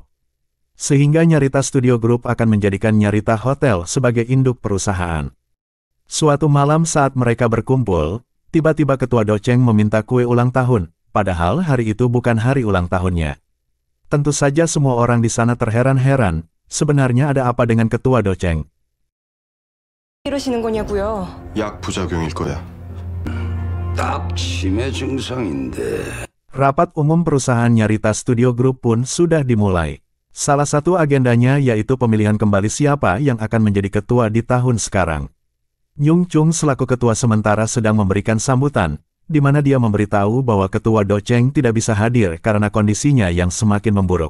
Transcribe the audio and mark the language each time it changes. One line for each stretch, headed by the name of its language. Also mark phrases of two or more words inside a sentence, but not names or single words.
Indonesian: Sehingga Nyarita Studio Group akan menjadikan Nyarita Hotel sebagai induk perusahaan. Suatu malam saat mereka berkumpul, tiba-tiba ketua Docheng meminta kue ulang tahun, padahal hari itu bukan hari ulang tahunnya. Tentu saja semua orang di sana terheran-heran, sebenarnya ada apa dengan ketua Docheng.
Korean: 이러시는 거냐고요? 약 부작용일 거야. 딱 치매 증상인데.
Indonesian: Rapat umum perusahaan Nyarita Studio Group pun sudah dimulai. Salah satu agendanya yaitu pemilihan kembali siapa yang akan menjadi ketua di tahun sekarang. Nyung Chung selaku ketua sementara sedang memberikan sambutan, di mana dia memberitahu bahwa ketua Do Cheng tidak bisa hadir karena kondisinya yang semakin memburuk.